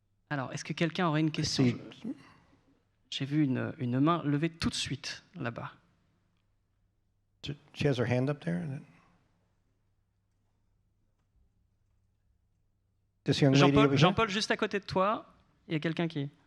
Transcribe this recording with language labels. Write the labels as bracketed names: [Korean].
[French] Alors, est-ce que quelqu'un aurait une question? J'ai vu une main levée tout de suite là-bas. [English] She has her hand up there. This young lady over here? [French] Jean-Paul, juste à côté de toi, il y a quelqu'un qui...